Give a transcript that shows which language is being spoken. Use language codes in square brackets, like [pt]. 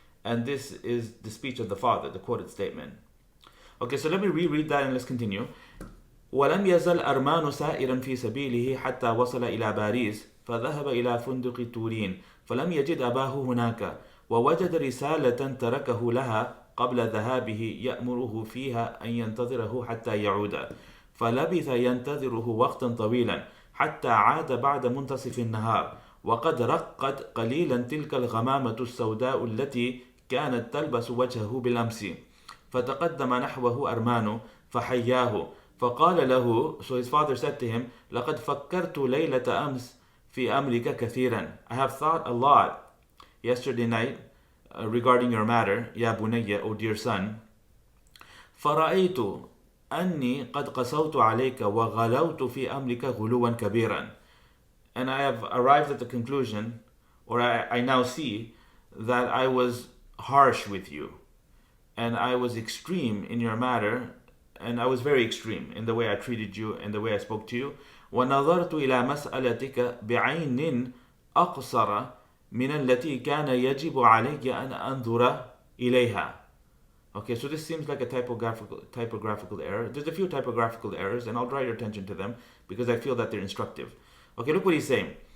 [en] And this is the speech of the father, the quoted statement. Okay, so let me reread that and let's continue. [ar] وَلَمْ يَزَلْ أَرْمَانُ سَائِرًا فِي سَبِيلِهِ حَتَّى وَصَلَ إِلَى باريس فَذَهَبَ إِلَى فُندُقِ تُورِينَ فَلَمْ يَجِدْ أَبَاهُ هُنَاكَ وَوَجَدَ رِسَالَةً تَرَكَهُ لَهَا قبل ذهابه يأمره فيها أن ينتظره حتى يعود فلبث ينتظره وقتا طويلا حتى عاد بعد منتصف النهار وقد رقت قليلا تلك الغمامة السوداء التي كانت تلبس وجهه بالأمس فتقدم نحوه أرمان فحياه فقال له. [en] So his father said to him, [ar] لقد فكرت ليلة أمس في أمرك كثيرا. [en] I have thought a lot yesterday night regarding your matter, [ar] يا بني, [en] O dear son. [ar] فرأيت أني قد قسوت عليك وغلوت في أمرك غلوا كبيرا. [en] And I have arrived at the conclusion, or I now see, that I was harsh with you and I was extreme in your matter, and I was very extreme in the way I treated you and the way I spoke to you. [ar] وَنَظَرْتُ إِلَى مَسْأَلَتِكَ بِعَيْنٍ أَقْصَرَ مِنَ التي كان يجب علي أن أنظر إليها. [en] Okay, so this seems like a typographical error. There's a few typographical errors, and I'll draw your attention to them because I feel that they're instructive. Okay, look what he's saying.